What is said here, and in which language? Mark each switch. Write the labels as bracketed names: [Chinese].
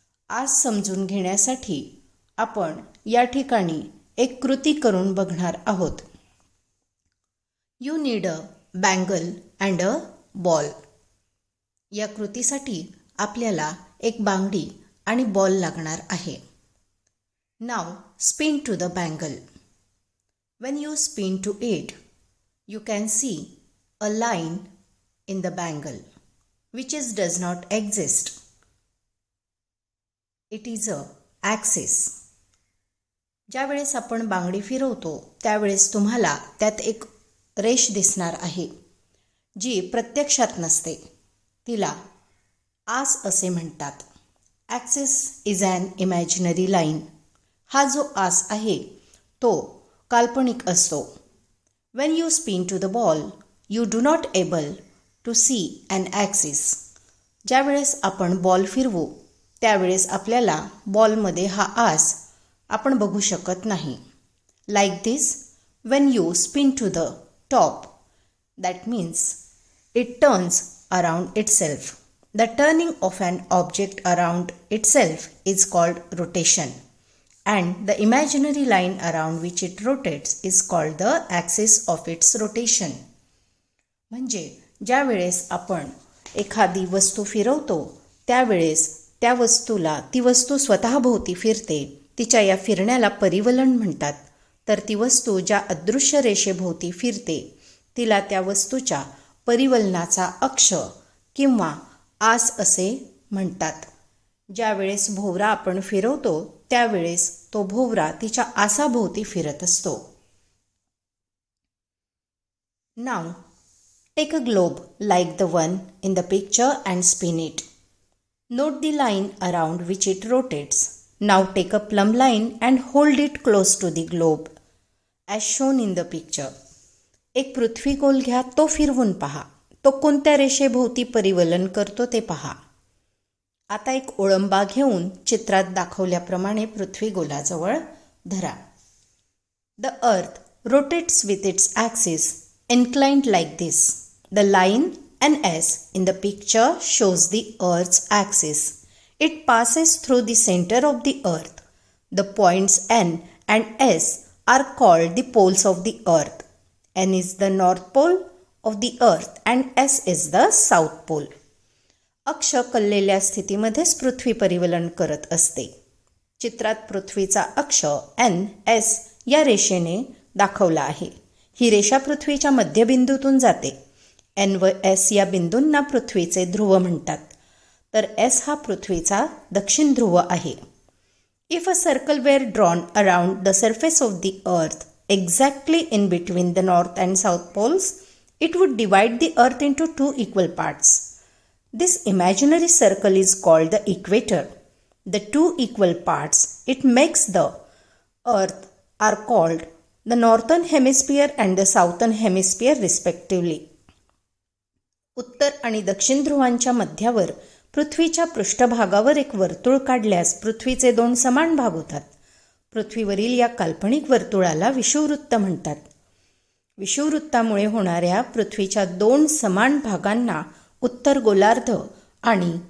[Marathi] आज समजून घेण्यासाठी आपण या ठिकाणी एक कृती करून बघणार आहोत. [English] You need a bangle and a ball. [Marathi] या कृतीसाठी आपल्याला एक बांगडी आणि बॉल लागणार आहे. [English] Now spin to the bangle. When you spin to it you can see a line in the bangle which does not exist. It is a axis. [Marathi] ज्यावेळेस आपण बांगडी फिरवतो त्यावेळेस तुम्हाला त्यात एक रेष दिसणार आहे जी प्रत्यक्षात नसते. तिला आस असे म्हणतात. [English] Axis is an imaginary line. [Marathi] हा जो आस आहे तो काल्पनिक असतो. [English] When you spin to the ball, you do not able to see an axis. [Marathi] ज्यावेळेस आपण बॉल फिरवू त्यावेळेस आपल्याला बॉलमध्ये हा आस आपण बघू शकत नाही. [English] Like this, when you spin to the top, that means it turns around itself. The turning of an object around itself is called rotation. And the imaginary line around which it rotates is called the axis of its rotation. [Marathi] म्हणजे ज्या वेळेस आपण एखादी वस्तू फिरवतो त्यावेळेस त्या वस्तूला ती वस्तू स्वतःभोवती फिरते. तिच्या या फिरण्याला परिवलन म्हणतात. तर ती वस्तू ज्या अदृश्य रेषेभोवती फिरते तिला त्या वस्तूच्या परिवलनाचा अक्ष किंवा आस असे म्हणतात. ज्यावेळेस भोवरा आपण फिरवतो त्यावेळेस तो भोवरा तिच्या आसाभोवती फिरत असतो. [English] Now take a globe like the one in the picture and spin it. Note the line around which it rotates. Now take a plumb line and hold it close to the globe as shown in the picture. [Marathi] एक पृथ्वी गोल घ्या, तो फिरवून पहा. तो कोणत्या रेषेभोवती परिवलन करतो ते पहा. आता एक ओळंबा घेऊन चित्रात दाखवल्याप्रमाणे पृथ्वी गोलाजवळ धरा. [English] The earth rotates with its axis inclined like this. The line NS in the picture shows the Earth's axis. It passes through the center of the Earth. The points N and S are called the poles of the Earth. N is the North Pole of the Earth and S is the South Pole. [Marathi] अक्ष कललेल्या स्थितीमध्येच पृथ्वी परिवलन करत असते. चित्रात पृथ्वीचा अक्ष NS या रेषेने दाखवला आहे. ही रेषा पृथ्वीच्या मध्यबिंदूतून जाते. N व S या बिंदूंना पृथ्वीचे ध्रुव म्हणतात. तर S हा पृथ्वीचा दक्षिण ध्रुव आहे. [English] If a circle were drawn around the surface of the earth exactly in between the north and south poles it would divide the earth into 2 equal parts. This imaginary circle is called the equator. The 2 equal parts it makes the earth are called the northern hemisphere and the southern hemisphere respectively. [Marathi] उत्तर आणि दक्षिण ध्रुवांच्या मध्यावर पृथ्वीच्या पृष्ठभागावर एक वर्तुळ काढल्यास पृथ्वीचे 2 समान भाग होतात. पृथ्वीवरील या काल्पनिक वर्तुळाला विषुववृत्त म्हणतात. विषुववृत्तामुळे होणाऱ्या पृथ्वीच्या 2 समान भागांना उत्तर गोलार्ध आणि